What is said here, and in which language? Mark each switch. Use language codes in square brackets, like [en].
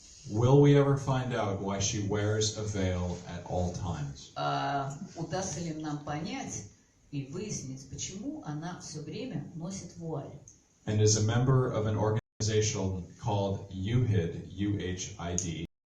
[en] will we ever find out why she wears a veil at all times? [ru] Удастся ли нам понять и выяснить, почему она все время носит вуаль? [en] And is a member of an organization called UHID, UHID,